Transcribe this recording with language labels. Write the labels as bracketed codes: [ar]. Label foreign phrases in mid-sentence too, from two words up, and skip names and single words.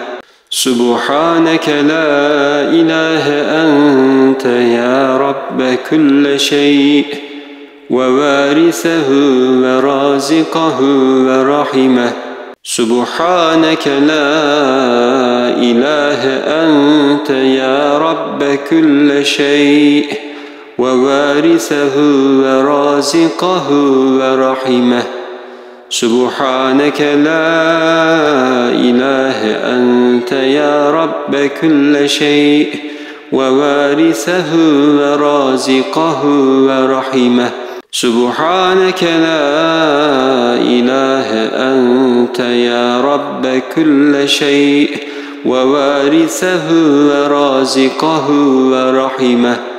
[ar] سبحانك لا إله أنت يا رب كل شيء ووارثه ورازقه وراحمه. سبحانك لا إله أنت يا رب كل شيء ووارثه ورازقه وراحمه. سبحانك لا إله أنت يا رب كل شيء ووارثه ورازقه ورحمه. سبحانك لا إله أنت يا رب كل شيء ووارثه ورازقه ورحمه.